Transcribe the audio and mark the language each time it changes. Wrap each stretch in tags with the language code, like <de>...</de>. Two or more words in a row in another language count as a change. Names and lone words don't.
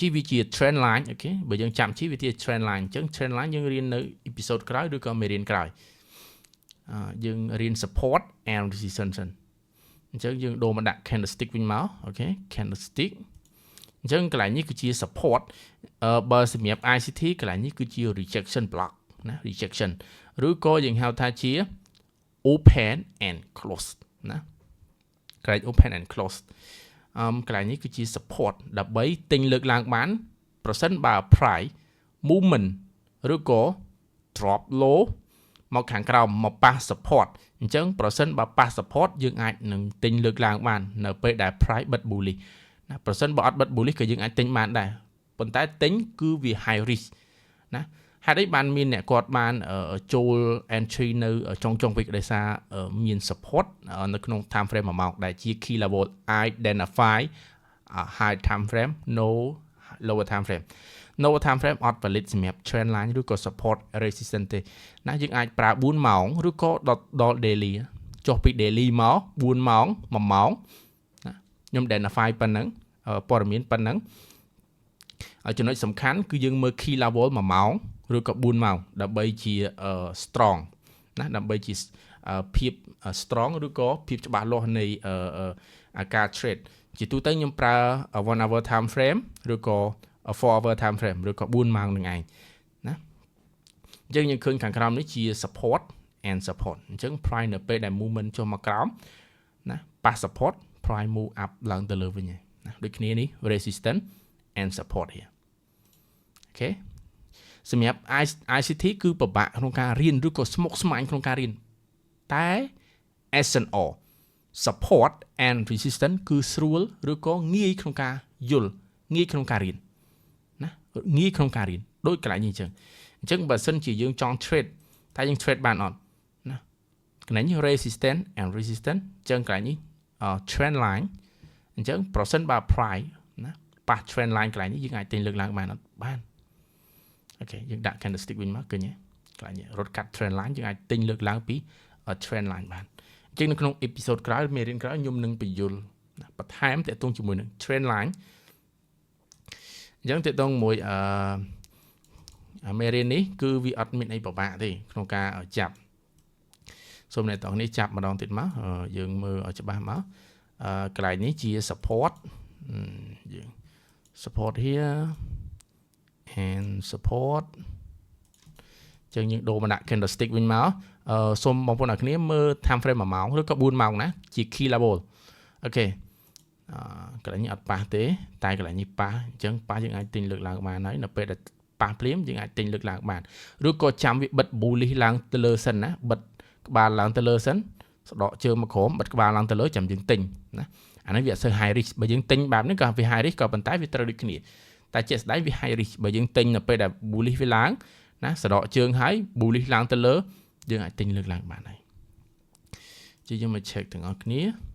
<km>វាជា</km> <en>trend line</en> <km>អូខេបើយើងចាប់បញ្ជីវាជា</km> <en>trend line</en> <km>អញ្ចឹង</km> <en>trend line</en> <km>យើងរៀននៅ episode ក្រោយឬក៏មេរៀនក្រោយយើងរៀន</km> <en>support and resistance</en> <km>សិនអញ្ចឹងយើងដូរមកដាក់ candlestick វិញមកអូខេ candlestick អញ្ចឹងកន្លែងនេះគឺជា support បើសម្រាប់ ICT កន្លែងនេះគឺជា</km> <en>rejection block</en> <km>ណា rejection ឬក៏យើងហៅថាជា</km> <en>open and close</en> <km>ណាកន្លែង</km> <en>open and close</en> <km>កន្លែងនេះគឺជា support ដើម្បីទិញលើកឡើងបានប្រសិនបើ</km> <en>price movement</en> <km>ឬក៏</km> <en>drop low</en> <km>មកខាងក្រោមមកប៉ះ support អញ្ចឹងប្រសិនបើប៉ះ support យើងអាចនឹងទិញលើកឡើងបាននៅពេលដែល price បិទ bullish ណាប្រសិនបើអត់បិទ bullish ក៏យើងអាចទិញបានដែរប៉ុន្តែទិញគឺវា</km> <en>high risk</en> <km>ណាហេតុអីបានមានអ្នកគាត់បានចូល entry នៅចុងពេកដោយសារមាន support នៅក្នុង</km> <en>time frame</en> <km>1ម៉ោងដែលជា</km> <en>key level identify high time frame no lower time frame no time frame</en> <km>អត់ valid សម្រាប់</km> <en>trend line</en> <km>ឬក៏</km> <en>support resistance</en> <km>ទេណាយើងអាចប្រើ4ម៉ោងឬក៏ដល់ daily ចុះពី daily មក4ម៉ោង1ម៉ោងណាខ្ញុំ identify ប៉ុណ្ណឹងព័ត៌មានប៉ុណ្ណឹងចំណុចសំខាន់គឺយើងមើល</km> <en>key level</en> <km>1ម៉ោងឬក៏4ម៉ោងដើម្បីជា strong ណាដើម្បីជា ភាព strong ឬក៏ភាពច្បាស់លាស់នៃការ trade ជាទូទៅខ្ញុំប្រើ</km> <en>1 hour time frame</en> <km>ឬក៏</km> <en>4 hour time frame</en> <km>ឬក៏4ម៉ោងនឹងឯងណាអញ្ចឹងយើងឃើញខាងក្រោមនេះជា</km> <en>support and support</en> <km>អញ្ចឹង price នៅពេលដែល movement ចុះមកក្រោមណាប៉ះ support</km> <en>price move up</en> <km>ឡើងទៅលើវិញណាដូចគ្នានេះ</km> <en>resistance and support here</en> <km>អូខេសម្រាប់ ICT គឺពិបាកក្នុងការរៀនឬក៏ស្មុគស្មាញក្នុងការរៀនតែ</km> <en>S&R support and resistance</en> <km>គឺស្រួលឬក៏ងាយក្នុងការយល់ងាយក្នុងការរៀនណាងាយក្នុងការរៀនដូចកន្លែងនេះអញ្ចឹងបើ សិនជាយើងចង់ trade តែយើង trade បានអត់ណាកន្លែងនេះ</km> <en>resistance and resistance</en> <km>អញ្ចឹងកន្លែងនេះ</km> <en>trend line</en> <km>អញ្ចឹងប្រសិនបើ price ណាប៉ះ</km> <en>trend line</en> <km>កន្លែងនេះយើងអាចទិញលើកឡើងបានអត់បានអូខេយើងដាក់ candlestick វិញមកឃើញទេកន្លែងនេះរត់កាត់</km> <en>trend line</en> <km>យើងអាចទិញលើកឡើងពី</km> <en>trend line</en> <km>បានអញ្ចឹងនៅក្នុង episode ក្រោយមេរៀនក្រោយខ្ញុំនឹងបញ្យល់បន្ថែមទាក់ទងជាមួយនឹង</km> <en>trend line</en> <km>អញ្ចឹងទាក់ទងមួយ មេរៀននេះគឺវាអត់មានអីពិបាកទេក្នុងការចាប់សូមអ្នកទាំងនេះចាប់ម្ដងទៀតមកយើងមើលឲ្យច្បាស់មកកន្លែងនេះជា support យើង</km> <en>support here and support</en> <km>ចឹងយើងដូរមកដាក់ candlestick វិញមកសូម បងប្អូនអ្នកគ្នាមើល</km> <en>time frame</en> <km>1ម៉ោងឬក៏4ម៉ោងណាជា</km> <en>key level</en> <km>អូខេកន្លែងនេះអត់ប៉ះទេតែកន្លែងនេះប៉ះអញ្ចឹងប៉ះយើងអាចទិញលើ កឡើងបានហើយនៅពេលដែលប៉ះភ្លាមយើងអាចទិញលើកឡើងបានឬក៏ចាំវាបិទ bullish ឡើងទៅលើសិនណាបិទក្បាលឡើងទៅលើសិនស្ដកជើងមកក្រោមបិទក្បាលឡើងទៅលើចាំយើងទិញណាអានេះវាអត់សូវ</km> <en>high risk</en> <km>បើយើងទិញបែបនេះក៏វា</km> <en>high risk</en> <km>ក៏ប៉ុន្តែវាត្រូវដូចគ្នាតែជាក់ស្ដែងវា</km> <en>high risk</en> <km>បើយើងទិញនៅពេលដែល bullish វាឡើងណាស្ដកជើងហើយ bullish ឡើងទៅលើយើងអាចទិញលើកឡើងបានហើយជាយើងមក check ទាំងអស់គ្នា</km>